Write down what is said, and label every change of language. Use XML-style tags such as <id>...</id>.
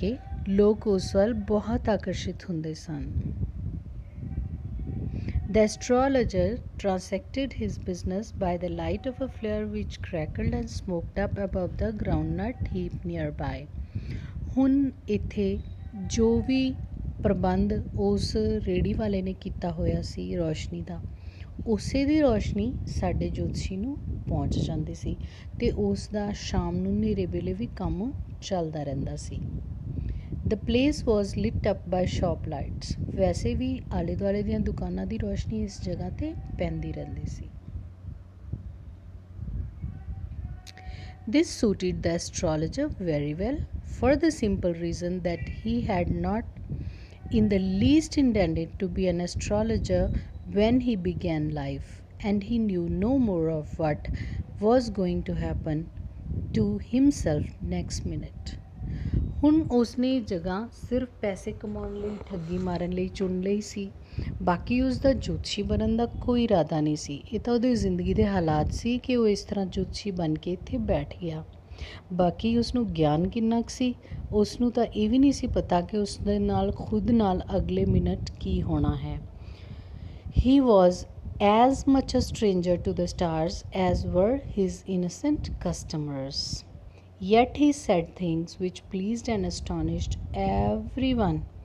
<pa>के लोग उस ਵੱਲ बहुत आकर्षित ਹੁੰਦੇ ਸਨ।</pa> <en>The astrologer transacted his business by the light of a flare which crackled and smoked up above the groundnut heap nearby.</en> <pa>ਹੁਣ ਇੱਥੇ ਜੋ ਵੀ ਪ੍ਰਬੰਧ ਉਸ ਰੇਹੜੀ ਵਾਲੇ ਨੇ ਕੀਤਾ ਹੋਇਆ ਸੀ ਰੋਸ਼ਨੀ ਦਾ, ਉਸੇ ਦੀ ਰੋਸ਼ਨੀ ਸਾਡੇ ਜੋਤਸ਼ੀ ਨੂੰ ਪਹੁੰਚ ਜਾਂਦੀ ਸੀ ਅਤੇ ਉਸ ਦਾ ਸ਼ਾਮ ਨੂੰ ਹਨੇਰੇ ਵੇਲੇ ਵੀ ਕੰਮ ਚੱਲਦਾ ਰਹਿੰਦਾ ਸੀ।</pa> <en>The place was lit up by shop lights.</en> <pa>ਵੈਸੇ ਵੀ ਆਲੇ ਦੁਆਲੇ ਦੀਆਂ ਦੁਕਾਨਾਂ ਦੀ ਰੋਸ਼ਨੀ ਇਸ ਜਗ੍ਹਾ 'ਤੇ ਪੈਂਦੀ ਰਹਿੰਦੀ ਸੀ।</pa> <en>This suited the astrologer very well for the simple reason that he had not in the least intended to be an astrologer when he began life, and he knew no more of what was going to happen to himself next minute.</en> <pa>ਹੁਣ ਉਸਨੇ ਜਗ੍ਹਾ ਸਿਰਫ ਪੈਸੇ ਕਮਾਉਣ ਲਈ, ਠੱਗੀ ਮਾਰਨ ਲਈ ਚੁਣ ਲਈ ਸੀ। ਬਾਕੀ ਉਸਦਾ ਜੋਤਸ਼ੀ ਬਣਨ ਦਾ ਕੋਈ ਇਰਾਦਾ ਨਹੀਂ ਸੀ। ਇਹ ਤਾਂ ਉਹਦੀ ਜ਼ਿੰਦਗੀ ਦੇ ਹਾਲਾਤ ਸੀ ਕਿ ਉਹ ਇਸ ਤਰ੍ਹਾਂ ਜੋਤਸ਼ੀ ਬਣ ਕੇ ਇੱਥੇ ਬੈਠ ਗਿਆ। ਬਾਕੀ ਉਸਨੂੰ ਗਿਆਨ ਕਿੰਨਾ ਕੁ ਸੀ, ਉਸਨੂੰ ਤਾਂ ਇਹ ਵੀ ਨਹੀਂ ਸੀ ਪਤਾ ਕਿ ਉਸਦੇ ਨਾਲ ਖੁਦ ਨਾਲ ਅਗਲੇ ਮਿੰਟ ਕੀ ਹੋਣਾ ਹੈ।</pa> <en>He was as much a stranger to the stars as were his innocent customers. Yet he said things which pleased and astonished everyone.</en>